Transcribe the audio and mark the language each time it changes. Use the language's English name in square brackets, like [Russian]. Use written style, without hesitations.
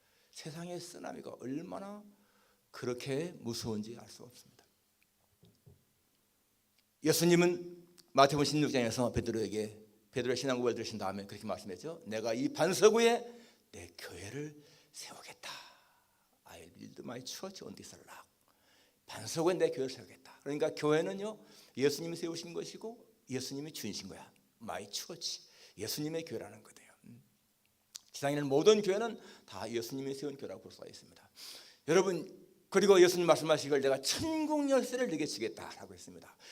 [Korean] 세상의 쓰나미가 얼마나 그렇게 무서운지 알 수 없습니다. 예수님은 마태복음 16장에서 베드로의 신앙 고백을 들으신 다음에 그렇게 말씀했죠. 내가 이 반석 위에 내 교회를 세우겠다. [English] I will build my church on this rock. [Korean] 반석 위에 내 교회를 세우겠다. 그러니까 교회는요, 예수님이 세우신 것이고 예수님이 주신 거야. [English] My church, [Korean] 예수님의 교회라는 거예요. 지상에 있는 모든 교회는 다 예수님이 세운 교회라고 볼 수가 있습니다. 여러분, 그리고 예수님 말씀하시길 내가 천국 열쇠를 네게 주겠다라고 했습니다.